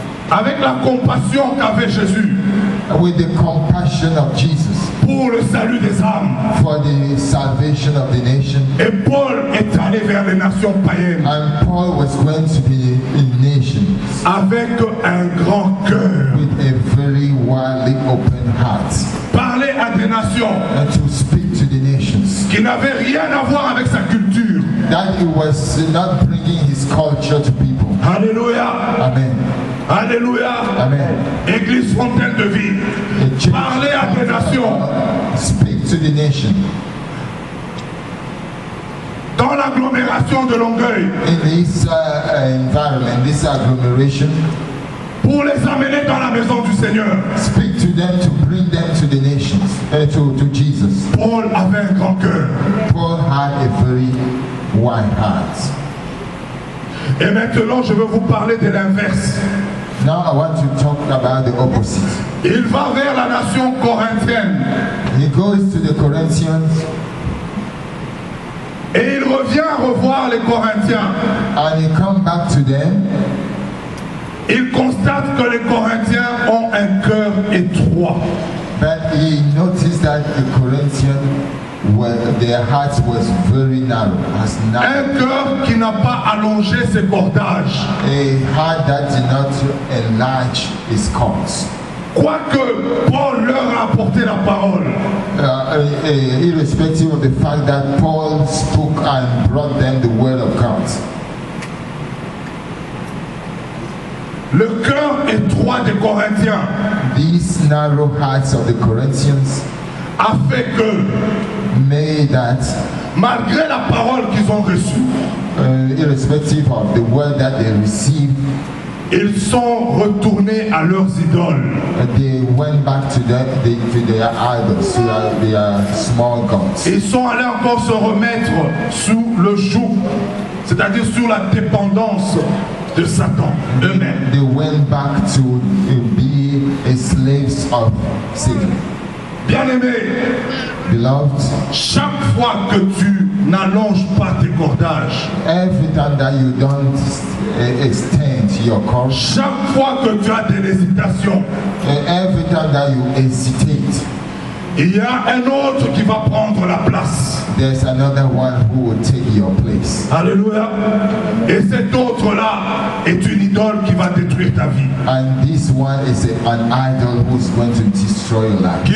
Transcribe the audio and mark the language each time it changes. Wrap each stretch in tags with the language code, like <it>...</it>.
<fr>Avec la compassion qu'avait Jésus</fr> <en>with the compassion of Jesus</en> <fr>pour le salut des âmes.</fr> <en>for the salvation of the nation.</en> <fr>Et Paul est allé vers les nations païennes</fr> <en>And Paul was going to be in nations</en> <fr>avec un grand cœur.</fr> <en>with a very widely open heart</en> <fr>Parler à des nations</fr> <en>and to speak to the nations.</en> <fr>qui n'avaient rien à voir avec sa culture.</fr> <en>That he was not bringing his culture to people. Alléluia. Amen. Alléluia. Amen.</en> <fr>Église fontaine de vie.</fr> <en>The church</en> <fr>Parler à des nations</fr> <en>speak to the nation.</en> <fr>dans l'agglomération de Longueuil</fr> <en>In this environment, this agglomeration,</en> <fr>pour les amener dans la maison du Seigneur.</fr> <en>speak to them to bring them to the nations, to Jesus.</en> <fr>Paul avait un grand cœur.</fr> <en>Paul had a very wide heart.</en> <fr>Et maintenant, je veux vous parler de l'inverse.</fr> <en>Now I want to talk about the opposite.</en> <fr>Il va vers la nation corinthienne</fr> <en>He goes to the Corinthians</en> <fr>et il revient revoir les Corinthiens.</fr> <en>and he come back to them.</en> <fr>Il constate que les Corinthiens ont un cœur étroit.</fr> <en>But he noticed that the Corinthians their hearts was very narrow, as narrow.</en> <fr>Un cœur qui n'a pas allongé ses cordages.</fr> <en>A heart that did not enlarge his cause.</en> <fr>Quoique Paul leur a apporté la parole,</fr> <en>Irrespective of the fact that Paul spoke and brought them the word of God.</en> <fr>le cœur étroit des Corinthiens</fr> <en>These narrow hearts of the Corinthians</en> <fr>a fait que,</fr> <en>made that,</en> <fr>malgré la parole qu'ils ont reçue,</fr> <en>irrespective of the word that they received,</en> <fr>ils sont retournés à leurs idoles.</fr> <en>they went back to their idols, to their small gods.</en> <fr>Ils sont allés encore se remettre sous le joug, c'est-à-dire sous la dépendance de Satan eux-mêmes.</fr> <en>They went back to be slaves of Satan.</en> <fr>Bien-aimé,</fr> <en>Beloved,</en> <fr>chaque fois que tu n'allonges pas tes cordages,</fr> <en>every time that you don't extend your cord,</en> <fr>chaque fois que tu as des hésitations,</fr> <en>every time that you hesitate,</en> <fr>il y a un autre qui va prendre la place.</fr> <en>there's another one who will take your place.</en> <fr>Alléluia. Et cet autre-là est une idole qui va détruire ta vie,</fr> <en>And this one is an idol who's going to destroy your life.</en>